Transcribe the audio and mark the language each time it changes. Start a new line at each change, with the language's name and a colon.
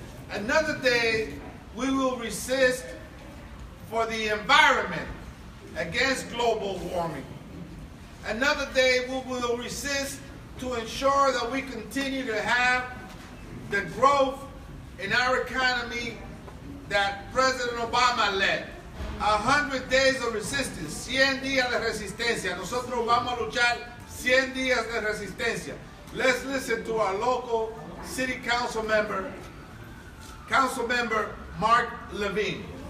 English: Another day we will resist for the environment against global warming. Another day we will resist to ensure that we continue to have the growth in our economy that President Obama led. 100 days of resistance,
Spanish: 100 días de resistencia. Nosotros vamos a luchar 100 días de resistencia.
English: Let's listen to our local city council member, Councilmember Mark Levine.